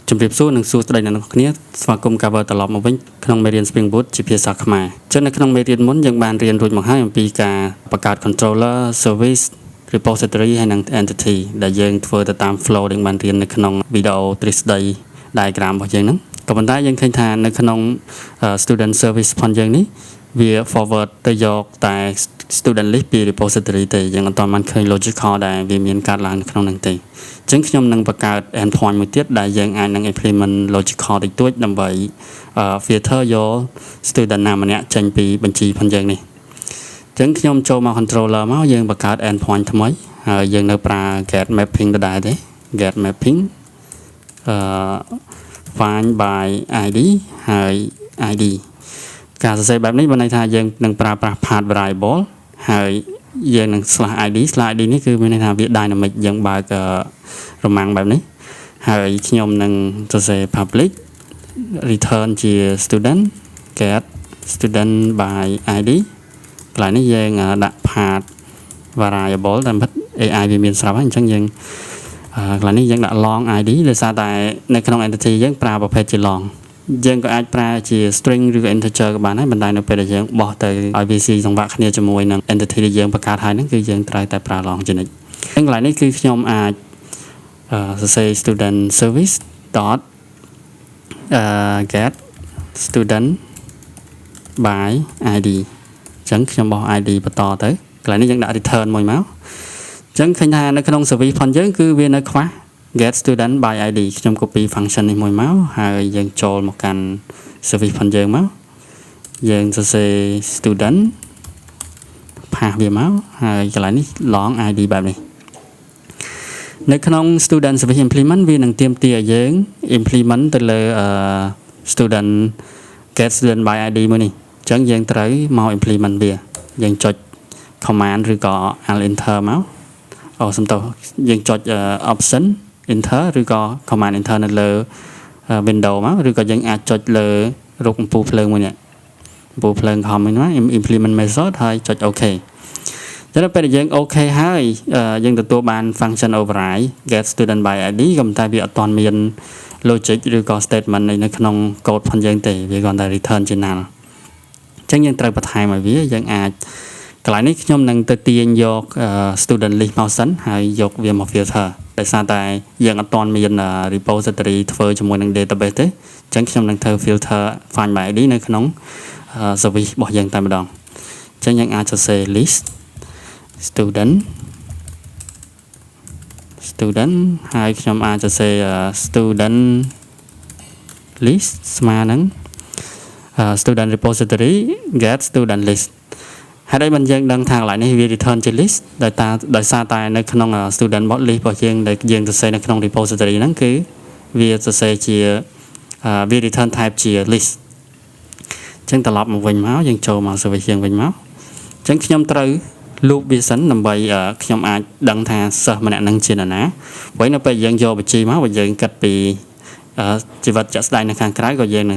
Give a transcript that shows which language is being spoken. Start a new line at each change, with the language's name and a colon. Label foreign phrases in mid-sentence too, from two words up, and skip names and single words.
Khmer: ជំរាបសួរនិងសួស្តីអ្នកនរគ្នាស្វាគមន៍ cover ត្រឡប់មកវិញក្នុងមេរៀន Spring Boot ជាភាសាខ្មែរចឹងនៅក្នុងមេរៀនមុនយើងបានរៀនរួចមកហើយអំពី ការបង្កើត
English: controller service repository
Khmer: ហើយនិង entity ដែលយើងធ្វើទៅតាម flow ដែលបានរៀននៅក្នុងវីដេអូទ្រឹស្ដី diagram របស់យើងហ្នឹងក៏ប៉ុន្តែយើង ឃើញថានៅក្នុង
English: student service
Khmer: ផងយើងនេះវា forward ទៅយកតែ
English: student list
Khmer: ពី repository ទេយើងអត់ទាន់បានឃើញ logical ដែលវាមានកើតឡើងនៅក្នុងហ្នឹងទេអញ្ចឹងខ្ញុំនឹងបង្កើត endpoint មួយទៀតដែលយើងអាចនឹង
English: implement logical
Khmer: តិចតួចដើម្បី filter យក student ណាម្នាក់ចេញពីបញ្ជីផងយើងនេះអញ្ចឹងខ្ញុំចូលមក controller មកយើងបង្កើត endpoint ថ្មីហើយយើងនៅប្រើ
English: get mapping
Khmer: ដដែលទេ
English: get mapping find by id
Khmer: ហើយ id ការសរសេរបែបនេះបានន័យថាយើងនឹងប្រើប្រាស់
English: path variable
Khmer: ហើយយើងនឹង
English: /id /id
Khmer: នេះគឺមានន័យថាវា dynamic យើងបើករ មាំងបែបនេះហើយខ្ញុំនឹងសរសេរ
English: public return
Khmer: ជា
English: student get student by id
Khmer: កន្លែងនេះយើងដាក់
English: path variable
Khmer: តែមិន AI វាមានស្រាប់ហើយអញ្ចឹងយើងកន្លែងនេះយើងដាក់
English: long id
Khmer: ដោយសារតែនៅក្នុង entity យើងប្រើប្រភេទជា long យើងក៏អាចប្រើជា string ឬក៏ integer ក៏បានដែរប៉ុន្តែនៅពេលដែលយើងបោះទៅឲ្យវាស៊ីសង្វាក់គ្នាជាមួយនឹង entity ដែលយើងបង្កើតហើយហ្នឹងគឺយើងត្រូវតែប្រើ long ជានិច្ចអញ្ចឹងកន្លែងនេះគឺខ្ញុំអាចសរសេរ
English: student service dot get student by id
Khmer: អញ្ចឹងខ្ញុំបោះ id បន្តទៅកន្លែងនេះយើងដាក់ return មួយមកអញ្ចឹងឃើញថានៅក្នុង service ផងយើងគឺវានៅខ្វះ
English: get student by id
Khmer: ខ្ញុំ
English: copy function
Khmer: នេះមួយមកហើយយើងចូលមកកាន់ service ផងយើងមកយើងសរសេរ student ផាសវាមកហើ យកន្លែងនេះ
English: long id
Khmer: បែបនេះនៅក្នុង
English: student service implement
Khmer: វានឹងទាមទារឲ្យយើង implement ទៅលើ
English: student get student by id
Khmer: មួយនេះអញ្ចឹងយើងត្រូវមក implement វាយើងចុច command ឬក៏
English: alt enter
Khmer: មកសំ ទោសយើងចុច
English: option enter
Khmer: ឬក៏
English: command enter
Khmer: នៅលើ window មកឬក៏យើងអាចចុចលើរូបអំពូលភ្លើងមួយនេះអំពូលភ្លើងខំមួយណា
English: implement method
Khmer: ហើយចុច OK ចឹងពេលដែលយើង OK ហើយយើងទទួលបាន
English: function override get student by id
Khmer: ក៏ប៉ុន្តែវាអត់ទាន់មាន logic ឬក៏ statement នៅក្នុង code ផងយើងទេវាគ្រាន់តែ return ជា null ចឹងយើងត្រូវបន្ថែមឲ្យវាយើងអាចកន្លែងនេះខ្ញុំនឹងទៅទាញយក
English: student list
Khmer: មកសិនហើយយកវាមក filter ដោយសារតែយើងអត់ទាន់មាន repository ធ្វើជាមួយនឹង database ទេអញ្ចឹងខ្ញុំនឹងធ្វើ
English: filter find by id
Khmer: នៅក្នុង service របស់យើងតែម្ដងអញ្ចឹងយើងអាចសរសេរ list student ហើយខ្ញុំអាចសរសេរ
English: student list
Khmer: ស្មើនឹង
English: student repository get student list
Khmer: ហើយបានយើងដឹងថាកន្លែងនេះវា return ជា list ដោយសារតែនៅក្នុង
English: student bot list
Khmer: របស់យើងដែលយើងសរសេរនៅក្នុង repository ហ្នឹងគឺវាសរសេរជាវា
English: return type
Khmer: ជា list អញ្ចឹងត្រឡប់មក វិញមកយើងចូលមក service យើងវិញមកអញ្ចឹងខ្ញុំត្រូវ loop វាសិនដើម្បីខ្ញុំអាចដឹងថាសិស្សម្នាក់នឹងជានរណាព្រោះនៅពេលយើងយកបញ្ជីមកបើយើងគិតពីជីវិតជាក់ស្ដែងនៅខាងក្រៅក៏យើងនឹង